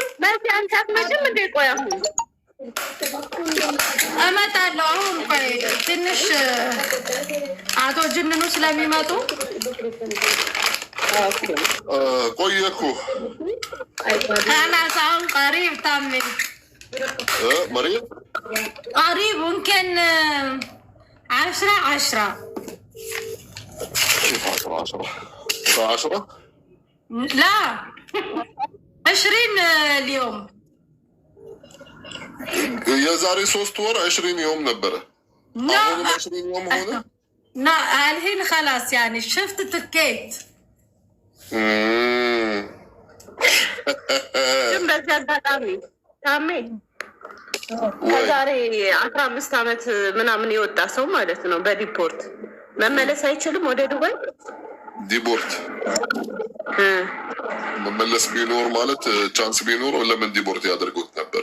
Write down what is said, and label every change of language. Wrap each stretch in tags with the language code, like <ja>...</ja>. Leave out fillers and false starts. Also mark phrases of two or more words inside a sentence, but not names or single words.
<am>በዚህ አንተ አትመጭም እንዴ? ቆይ አሁን እመጣለሁ። አሁን ቆይ ትንሽ አቶ ጅንኑ ስለሚመጡ ቆየኩ። خلاص አሁን ቀሪብ ታሜ</am> <ar>مريض قريب ممكن 10 كيف 10 لا 20 اليوم</ar> <am>የዛሬ 3 ወር 20 يوم ነበረ። አሁን 20 يوم ሆነ።</am> <ar>ና አልሂን خلاص يعني شفت ትኬት</ar> <am>ግን በዚህ አጋጣሚ ታሜ ከዛሬ 15 ዓመት ምናምን የወጣ ሰው ማለት ነው በዲፖርት መመለስ አይችልም ወደ ዱባይ። ዲፖርት መመለስ ቢኖር ማለት ቻንስ ቢኖር ለምን ዲፖርት ያደርጉት ነበር?</am>